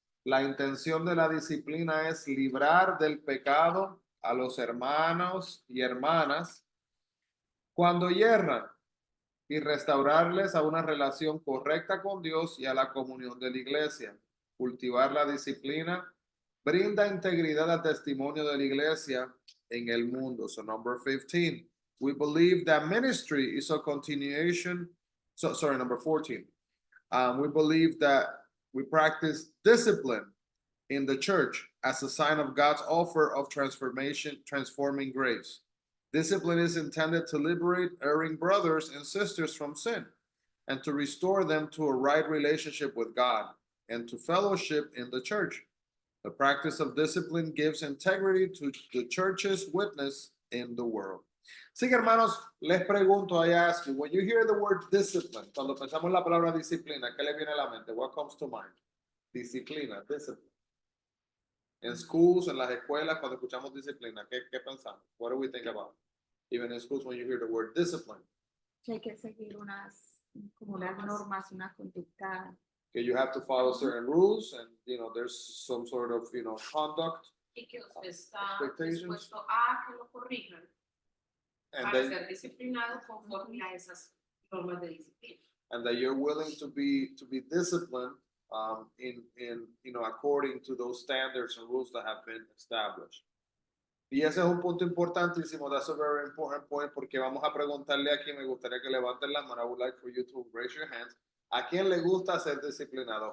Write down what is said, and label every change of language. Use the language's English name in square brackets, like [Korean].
[Spanish] La intención de la disciplina es librar del pecado a los hermanos y hermanas cuando yerran y restaurarles a una relación correcta con Dios y a la comunión de la iglesia. Cultivar la disciplina brinda integridad al testimonio de la iglesia en el mundo. [English] So number 15, we believe that ministry is a continuation. Number 14. We believe that we practice discipline in the church as a sign of God's offer of transforming grace. Discipline is intended to liberate erring brothers and sisters from sin and to restore them to a right relationship with God and to fellowship in the church. The practice of discipline gives integrity to the church's witness in the world. [Spanish] Así que hermanos, les pregunto, [English] I ask you, when you hear the word discipline, [Spanish] cuando pensamos en la palabra disciplina, ¿qué le viene a la mente? [English] What comes to mind? [Spanish] Disciplina, discipline. En schools, en las escuelas, cuando escuchamos disciplina, ¿qué pensamos? [English] What do we think about? Even in schools, when you hear the word discipline. [Spanish] Que hay que seguir como unas normas, una conducta [English] que you have to follow certain rules and, there's some sort of, conduct. [Spanish] Y que usted está [English] Expectations. [Spanish] dispuesto a que lo corrijan [English] And [Spanish] para [English] that, [Spanish] ser disciplinado conforme a esas normas de disciplina. [English] and that you're willing to be disciplined in according to those standards and rules that have been established. [Spanish] Y ese es un punto importantísimo. [English] That's a very important point [Spanish] porque vamos a preguntarle aquí, me gustaría que levanten la mano. [English] I would like for you to raise your hands. [Spanish] ¿A quién le gusta ser disciplinado?